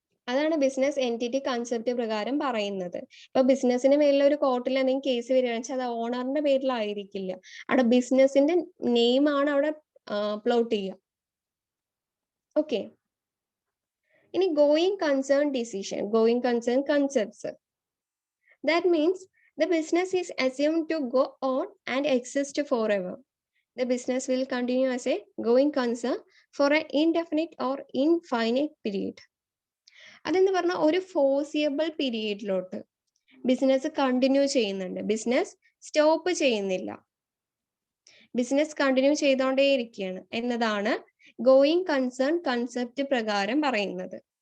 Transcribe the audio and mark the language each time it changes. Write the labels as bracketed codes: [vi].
[ml] അതാണ് business entity concept പ്രകാരം പറയുന്നത്. ഇപ്പൊ ബിസിനസിന് മേലിൽ ഒരു കോർട്ടിൽ എന്തെങ്കിലും കേസ് വരികയാണെന്ന് വെച്ചാൽ അത് ഓണറിന്റെ പേരിലായിരിക്കില്ല. അവിടെ ബിസിനസിന്റെ നെയിം ആണ് അവിടെ പ്ലോട്ട് ചെയ്യുക. ഓക്കെ, ഇനി going concern decision, going concern concepts. [en] That means the business is assumed to go on and exist forever. The business will continue as a going concern for an indefinite or infinite period. [ml] അതെന്ന് പറഞ്ഞാൽ ഒരു ഫോർസിയബിൾ പീരീഡിലോട്ട് business continue ചെയ്യുന്നുണ്ട്. Business stop ചെയ്യുന്നില്ല, business continue ചെയ്തുകൊണ്ടേയിരിക്കുകയാണ് എന്നതാണ് going concern concept പ്രകാരം പറയുന്നത്.